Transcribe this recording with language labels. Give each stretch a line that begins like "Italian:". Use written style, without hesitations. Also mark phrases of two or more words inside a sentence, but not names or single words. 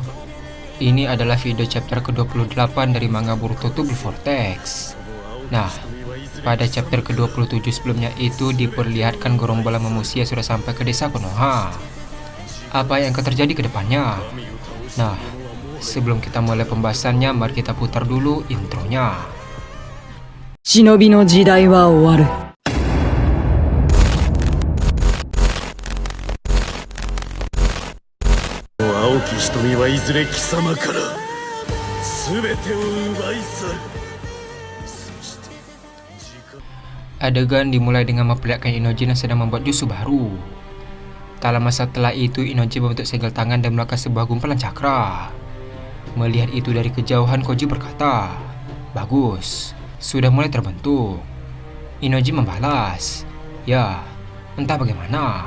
Indonesian: Ini adalah video chapter ke-28 dari manga Boruto to Before Text. Nah, pada chapter ke-27 sebelumnya itu diperlihatkan gerombolan manusia sudah sampai ke desa Konoha. Apa yang akan terjadi ke depannya? Nah, sebelum kita mulai pembahasannya, mari kita putar dulu intronya.
Japanese: 忍びの時代は終わる。青き瞳はいずれ貴様から全てを奪い去る。そして時間
Indonesian: Adegan dimulai dengan memperlihatkan Inoji yang sedang membuat jutsu baru. Tak lama setelah itu, Inoji membentuk segel tangan dan melakukan sebuah gumpalan cakra. Melihat itu dari kejauhan, Koji berkata, "Bagus, sudah mulai terbentuk." Inoji membalas, "Ya, entah bagaimana."